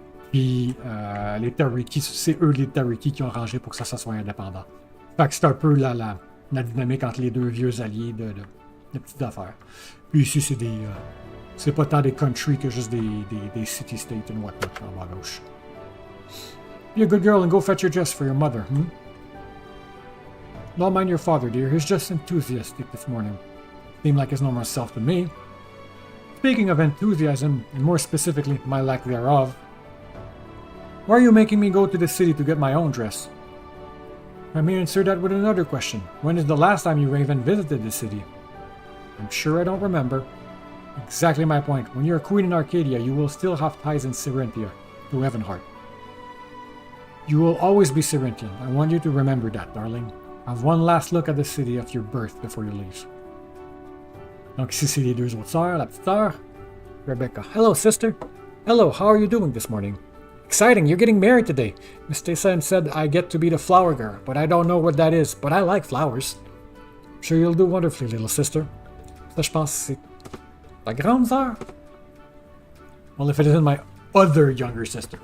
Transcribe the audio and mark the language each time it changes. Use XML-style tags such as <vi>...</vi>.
<fr>Puis les Tariki, c'est eux les Tariki qui ont rangé pour que ça soit indépendant. Fait que c'est un peu la dynamique entre les deux vieux alliés de petites affaires. Puis ici, c'est des... c'est pas tant des country que juste des</fr> <en>city-states and whatnot</en> <fr>en bas à gauche.</fr> <en>Be a good girl and go fetch your dress for your mother, Don't mind your father, dear. He's just enthusiastic this morning. Seemed like his normal self to me. Speaking of enthusiasm, and more specifically, my lack thereof, why are you making me go to the city to get my own dress? I may answer that with another question. When is the last time you even visited the city? I'm sure I don't remember. Exactly my point. When you're a queen in Arcadia, you will still have ties in Serentia, to Evenheart. You will always be Serentian. I want you to remember that, darling. Have one last look at the city of your birth before you leave.</en> <fr>Donc ici, c'est les deux autres sœurs, la petite sœur, Rebecca.</fr> <en>Hello, sister. Hello, how are you doing this morning? Exciting, you're getting married today. Miss Tessa said I get to be the flower girl, but I don't know what that is, but I like flowers. I'm sure you'll do wonderfully, little sister.</en> <fr>Ça, je pense, c'est ta grande sœur?</fr> <en>Well, if it isn't my other younger sister.</en>